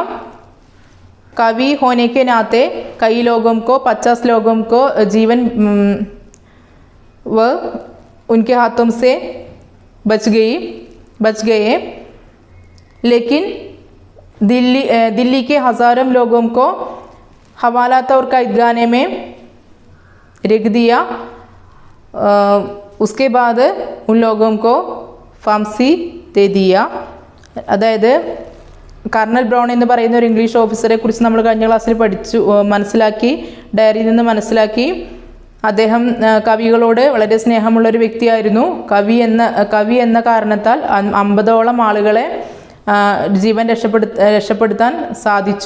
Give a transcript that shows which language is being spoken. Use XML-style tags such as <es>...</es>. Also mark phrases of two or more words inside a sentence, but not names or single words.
<hi>कवि होने के नाते कई लोगों को 50 लोगों को जीवन वह उनके हाथों से बच गए, लेकिन दिल्ली के हज़ारों लोगों को हवालात और कैदखाने में रख दिया। उसके बाद उन लोगों को फांसी दे दिया।</hi> <ml>അതായത് കർണൽ ബ്രൗൺ എന്ന് പറയുന്ന ഒരു ഇംഗ്ലീഷ് ഓഫീസറെ കുറിച്ച് നമ്മൾ കഴിഞ്ഞ ക്ലാസ്സിൽ മനസ്സിലാക്കി, ഡയറിയിൽ നിന്ന് മനസ്സിലാക്കി. അദ്ദേഹം കവികളോട് വളരെ സ്നേഹമുള്ളൊരു വ്യക്തിയായിരുന്നു. കവി എന്ന കാരണത്താൽ 50ഓളം ആളുകളെ ജീവൻ രക്ഷപ്പെടുത്താൻ സാധിച്ചു.</ml>